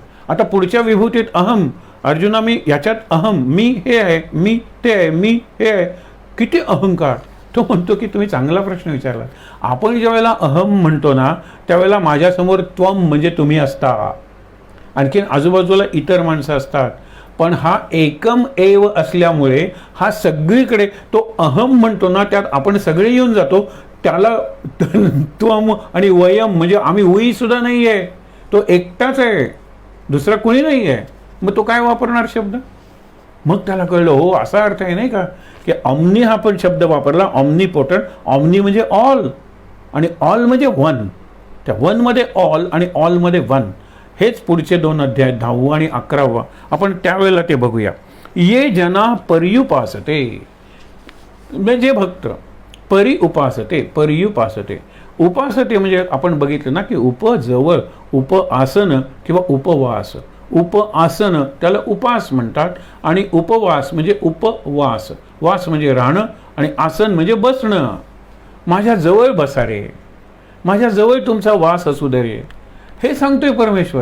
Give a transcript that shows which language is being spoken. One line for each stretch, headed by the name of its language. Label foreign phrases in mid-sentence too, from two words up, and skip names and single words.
Marathi: आता पुढच्या विभूतीत अहम, अर्जुना मी याच्यात अहम, मी हे आहे, मी ते आहे, मी हे आहे. किती अहंकार. तो म्हणतो की तुम्ही चांगला प्रश्न विचारला. आपण ज्या वेळेला अहम म्हणतो ना, त्यावेळेला माझ्यासमोर त्वम म्हणजे तुम्ही असता, आणखीन आजूबाजूला इतर माणसं असतात. पण हा
Sanskrit: एकम एव
Marathi: असल्यामुळे हा सगळीकडे तो अहम म्हणतो ना, त्यात आपण सगळे येऊन जातो. त्याला त्वम आणि वयम म्हणजे आम्ही उई सुद्धा नाही आहे. तो एकटाच आहे, दुसरा कोणी नाही आहे. मग तो काय वापरणार शब्द? मग त्याला कळलं, हो असा अर्थ आहे नाही का, की ऑमनी हा पण शब्द वापरला, ऑमनीपोटंट. ऑमनी म्हणजे ऑल आणि ऑल म्हणजे वन. त्या वनमध्ये ऑल आणि ऑलमध्ये वन. हेच पुढचे 2 अध्याय 10वा आणि 11वा आपण त्यावेळेला ते बघूया.
Sanskrit: ये जना पर्युपासते,
Marathi: म्हणजे भक्त.
Sanskrit: परी उपासते, पर्युपासते.
Marathi: उपासते म्हणजे आपण बघितलं ना की उपजवळ, उपआसन किंवा उपवास. उपआसन त्याला उपास म्हणतात आणि उपवास म्हणजे उपवास. वास म्हणजे राहणं आणि आसन म्हणजे बसणं. माझ्या जवळ बसा रे, माझ्या जवळ तुमचा वास असू दे रे, हे सांगतोय परमेश्वर.